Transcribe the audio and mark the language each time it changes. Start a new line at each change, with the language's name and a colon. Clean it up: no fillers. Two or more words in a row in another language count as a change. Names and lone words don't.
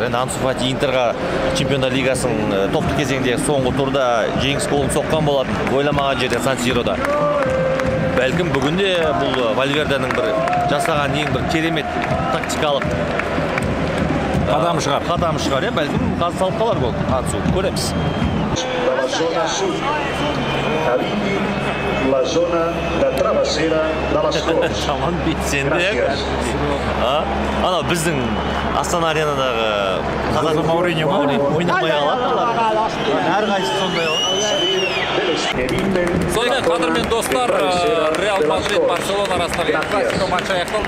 Kazakh: Енді Ансу Фати Интерға Чемпиондар Лигасының топтық кезеңде соңғы турда жеңіс голын соққан болады. Ойламаған жерде Сан-Сирода. Бәлкім бүгінде бұл Вальверденің бір жасаған ең бір керемет тактикалық қадам шығар, бәлкім қазір салып қалар гол. Ансу, көреміз.
Catalan: La zona de travessera de les Corts.
Kazakh: Шаман бетсенді. Ана біздің Астана аренадағы қазақ Мауриньо ойнамай қалады. Әрқайсысы сондай ғой. Сонымен қадірмен достар, Реал Мадрид Барселона арасындағы классика матчы аяқталды.